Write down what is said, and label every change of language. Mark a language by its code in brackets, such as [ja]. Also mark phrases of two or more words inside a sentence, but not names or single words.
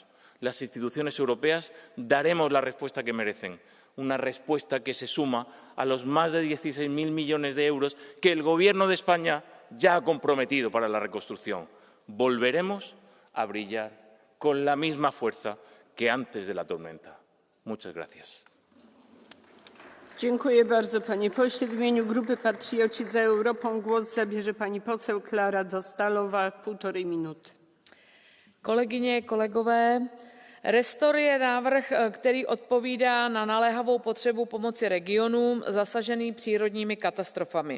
[es] Las instituciones europeas daremos la respuesta que merecen, una respuesta que se suma a los más de 16.000 millones de euros que el Gobierno de España ya ha comprometido para la reconstrucción. Volveremos a brillar con la misma fuerza que antes de la tormenta. Muchas gracias. [pl] Dziękuję bardzo, panie pośle. W imieniu Grupy Patrioci za Europą głos zabierze pani poseł Klára Dostálová, 1,5 minuty. [cs] Kolegyně, kolegové, Restore je návrh, který odpovídá na naléhavou potřebu pomoci regionům zasaženým přírodními katastrofami.